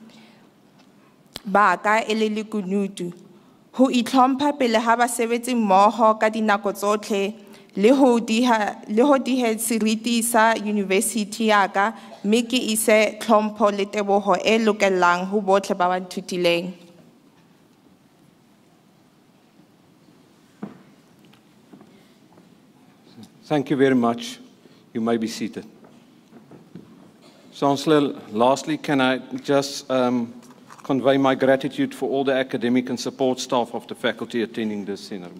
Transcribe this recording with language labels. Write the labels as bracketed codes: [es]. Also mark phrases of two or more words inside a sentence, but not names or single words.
[st] ba ka e le lekunutu, ho itlhompha pele ha basebetsi mmoho ka dinako tsotlhe, le ho dihe seriti sa university ya ka, mme ke ise tlhompho le teboho e lokelang ho botlhe ba ba nthutileng. [en] Thank you very much. You may be seated. Chancellor, lastly, can I just convey my gratitude for all the academic and support staff of the faculty attending this ceremony.